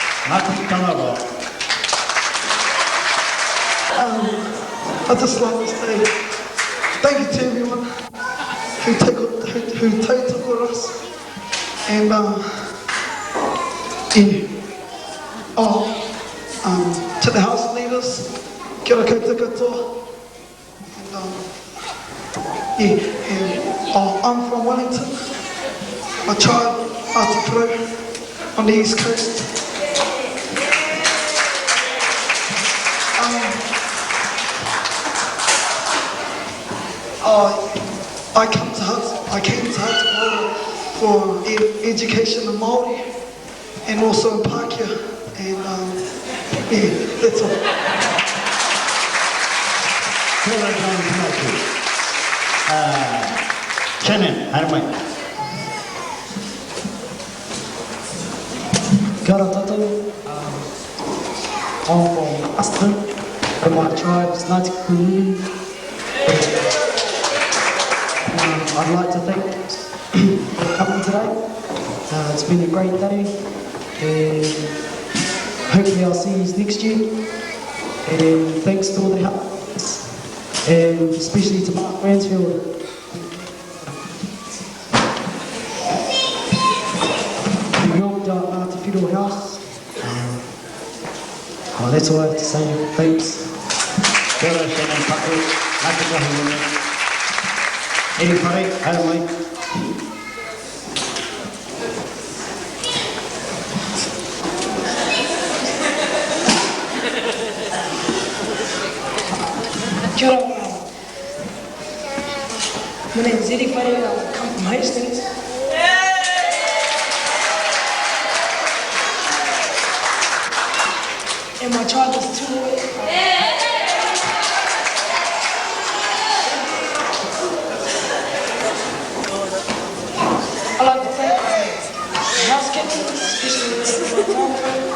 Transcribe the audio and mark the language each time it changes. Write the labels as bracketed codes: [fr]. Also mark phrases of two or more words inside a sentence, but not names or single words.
[en] Ngāti Tangaroa. I'd just like to say thank you to everyone who took with us. And to the house leaders, [mi] kia ora koutou katoa. [en] And I'm from Wellington. I tried Aotearoa on the East Coast. I came to Aotearoa for education in Māori and also in Pākehā, and that's all. [mi] Kia ora John Pinocchio. Shannon, haere mai. Kia ora tātou. [en] I'm from Aston, and my tribe is Ngāti Kuhuru. I'd like to thank for coming today. It's been a great day, and hopefully I'll see you next year. And thanks to all the helpers, and especially to Mark Bransfield. We helped out Ngāti Whiro House. Well, that's all I have to say. Thanks. [mi] Kia ora Shannon Paku, Ngāti Kahungune. Eri whare, haere mai. Kia ora. [en] My name is Eddie Whare, I come from Hastings. And my tribe is Tuoi. I'd like to thank the house captain, especially the town crew.